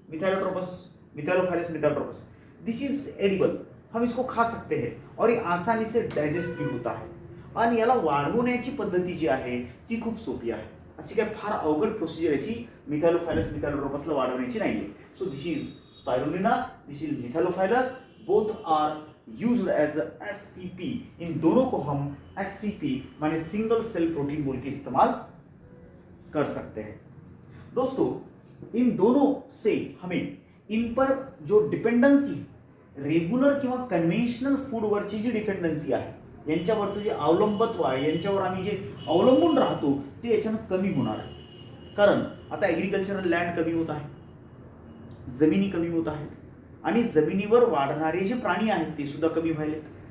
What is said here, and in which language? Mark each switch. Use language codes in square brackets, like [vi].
[en] Methylotrophus, Methylophilus, Methylotrophus, this is edible. [hi] हम इसको खा सकते हैं और ये आसानी से डायजेस्ट भी होता है. [mr] आणि याला वाढवण्याची पद्धती जी आहे ती खूप सोपी आहे. अशी काय फार अवघड प्रोसिजर याची मिथायलोफायलस, मिथायलोट्रोपसला वाढवण्याची नाही आहे. [en] So this is spirulina, this is methylophilus, both are used as SCP. [hi] इन दोनों को हम SCP माने सिंगल सेल प्रोटीन बोल के इस्तेमाल कर सकते हैं. दोस्तों, इन दोनों से हमें इन पर जो डिपेंडन्सी, [mr] रेग्युलर किंवा कन्व्हेन्शनल फूडवरची जी डिपेंडन्सी आहे, यांच्यावरचं जे अवलंबत्व आहे, यांच्यावर आम्ही जे अवलंबून राहतो ते याच्यानं कमी होणार आहे. कारण आता ॲग्रिकल्चरल लँड कमी होत आहे, जमिनी कमी होत आहेत आणि जमिनीवर वाढणारे जे प्राणी आहेत ते सुद्धा कमी व्हायलेत.